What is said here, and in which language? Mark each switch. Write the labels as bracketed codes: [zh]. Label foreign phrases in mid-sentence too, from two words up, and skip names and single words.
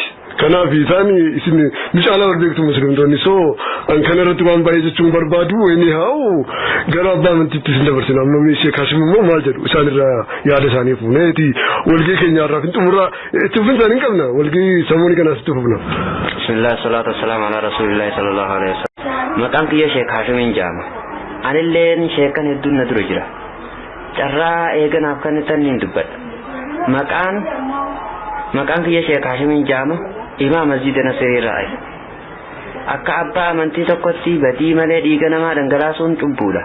[om] Kanaaf isaan isin ni caalaa beektu musliimtonni soo an kana irratti waan baay'ee jechuun barbaadu inni haa gara abbaa amantiitti isin dabarsina amma Sheekh Hashim immoo maal jedhu isaan irraa yaada isaanii fuuneeti walgee keenya irraa fin xumurraa itti fufin isaanii qabna walgee samooni kanaas itti fufna. [ar] بسم الله الصلاة والسلام على رسول الله صلى الله عليه وسلم. [om] Maqaan kiyya Sheekh Hashimin jaama. Anilleen sheekan hedduun na dura jira. Carraa eeganaaf kan tanniin dubbadha. Maqaan kiyya Sheekh Hashimin jaama. Imaam masjiida Nasiirraa akka abbaa amantii tokkotti badii malee dhiiga namaa dhangalaasuun cubbuudha.